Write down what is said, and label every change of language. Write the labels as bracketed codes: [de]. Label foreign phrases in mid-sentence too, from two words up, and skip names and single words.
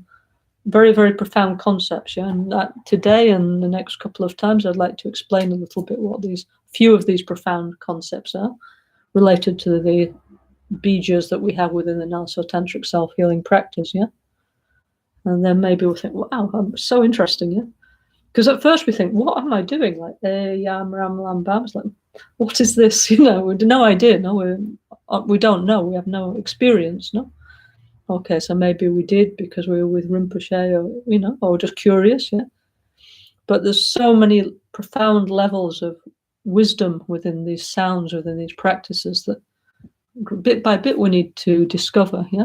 [en] Very, very profound concepts, yeah. And today and the next couple of times, I'd like to explain a little bit what few of these profound concepts are related to the bijas that we have within the NgalSo Tantric Self-Healing practice, yeah. And then maybe we'll think, wow, so interesting, yeah. Because at first we think, what am I doing? Like, [sa] yam, ram, lam, bam. [en] It's like, what is this? You know, we have no idea. No, we don't know. We have no experience, no. Okay, so maybe we did because we were with Rinpoche, or or just curious, yeah. But there's so many profound levels of wisdom within these sounds, within these practices, that bit by bit we need to discover, yeah.